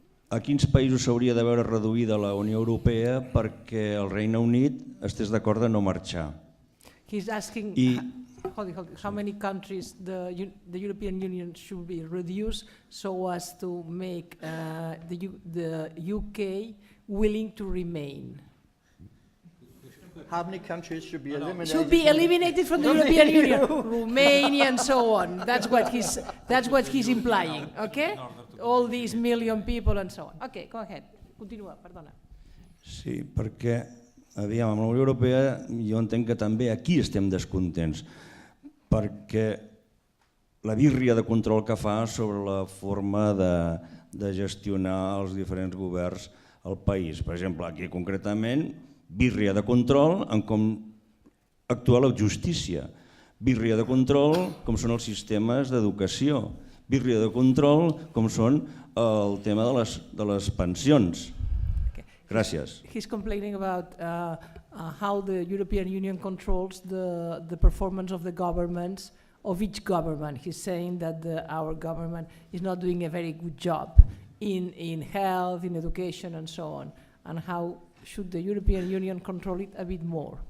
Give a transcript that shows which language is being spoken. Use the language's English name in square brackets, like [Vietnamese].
[Catalan] A quins països s'hauria de veure reduïda la Unió Europea perquè el Regne Unit estés d'acord de no marxar? [English] He's asking how many countries the European Union should be reduced so as to make the UK willing to remain. How many countries should be eliminated? Should be eliminated from the European Union, Romania and so on. That's what he's implying, okay? All these million people and so on. Okay, go ahead. [Catalan] Continua, perdona. Sí, perquè, aviam, amb la Unió Europea jo entenc que també aquí estem descontents, perquè la bírria de control que fa sobre la forma de gestionar els diferents governs al país. Per exemple, aquí concretament, bírria de control en com actua la justícia, bírria de control com són els sistemes d'educació, bírria de control com són el tema de les pensions. Gràcies. [English] He's complaining about how the European Union controls the performance of the governments, of each government. He's saying that our government is not doing a very good job in health, in education and so on, and how should the European Union control it a bit more?